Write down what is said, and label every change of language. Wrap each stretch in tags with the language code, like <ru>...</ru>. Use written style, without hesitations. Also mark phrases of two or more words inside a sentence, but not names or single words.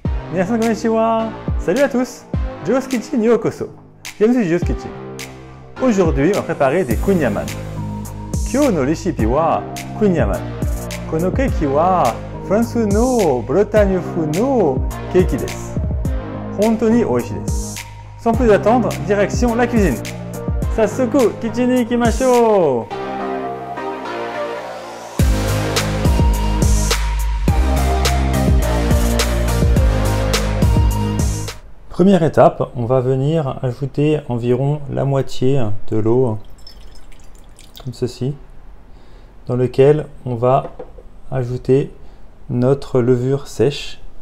<ja>みなさん、こんにちは.</ja> <fr>Salut à tous, Joe's Kitchen Yokoso. Bienvenue sur Joe's Kitchen. Aujourd'hui, on va préparer des kunyaman.</fr> <ja>今日のレシピはクニャマン。このケーキはフランスのブルターニュ風のケーキです. 本当に美味しいです.</ja> <fr>Sans plus attendre, direction la cuisine.</fr> <ja>早速、キッチンに行きましょう.</ja> <fr>Première étape, on va venir ajouter environ la moitié de l'eau, comme ceci, dans lequel on va ajouter notre levure sèche</fr>